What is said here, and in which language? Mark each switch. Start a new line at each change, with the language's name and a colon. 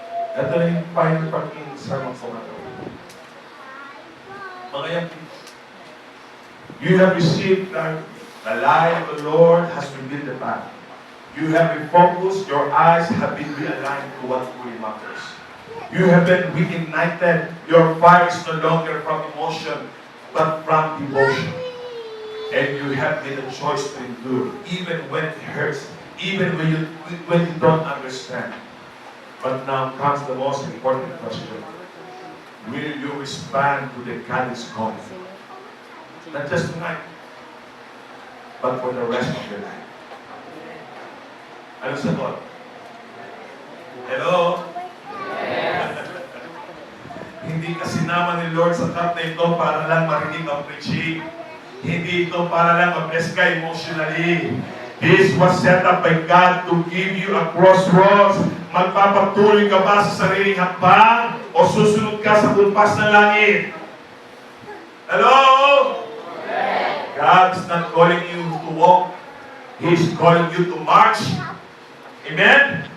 Filipino: Ito na yung final part ng sermon ko na. Mga yan,
English: you have received the light of the Lord has revealed the path. You have refocused, your eyes have been realigned to what truly matters. You have been reignited, your fire is no longer from emotion, but from devotion. And you have made a choice to endure, even when it hurts, even when you don't understand. But now comes the most important question. Will you respond to the God's call? Not just tonight, but for the rest of your life.
Filipino: Ano sagot? Hello? Hindi kasi naman ni Lord sa cup na ito para lang marinig ang preaching. Hindi ito para lang ma-bless ka emotionally.
English: This was set up by God to give you a crossroads.
Filipino: Magpapatuloy ka ba sa sariling hakbang o susunod ka sa kumpas ng langit? Hello?
English: God is not calling you to walk. He is calling you to march. Amen?